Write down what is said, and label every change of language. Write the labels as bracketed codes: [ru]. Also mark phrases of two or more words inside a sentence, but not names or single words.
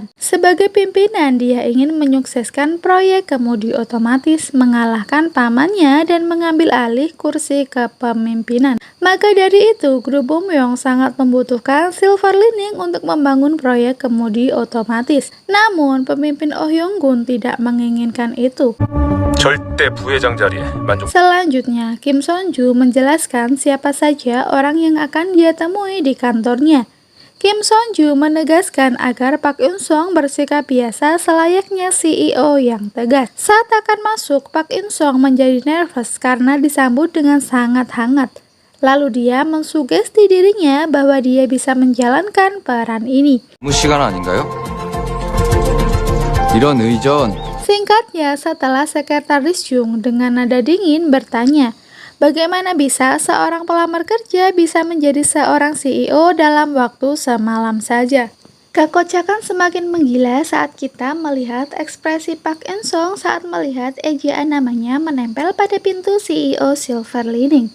[id] Sebagai pimpinan, dia ingin menyukseskan proyek kemudi otomatis, mengalahkan pamannya dan mengambil alih kursi kepemimpinan. Maka dari itu, grup Bumyong sangat membutuhkan Silver Lining untuk membangun proyek kemudi otomatis. Namun, pemimpin Oh Yong-gun tidak menginginkan itu. [ko] 절대 부회장 자리에 만족. [id] Selanjutnya, Kim Son-ju menjelaskan siapa saja orang yang akan dia temui di kantornya. Kim Son-ju menegaskan agar Pak In-sung bersikap biasa selayaknya CEO yang tegas. Saat akan masuk, Pak In-sung menjadi nervous karena disambut dengan sangat hangat. Lalu dia mensugesti dirinya bahwa dia bisa menjalankan peran ini. [ko] 업무 시간 아닌가요? 이런 의전. [id] Singkatnya, setelah Sekretaris Jung dengan nada dingin bertanya, bagaimana bisa seorang pelamar kerja bisa menjadi seorang CEO dalam waktu semalam saja? Kekocakan semakin menggila saat kita melihat ekspresi Pak In-sung saat melihat ejaan namanya menempel pada pintu CEO Silver Lining.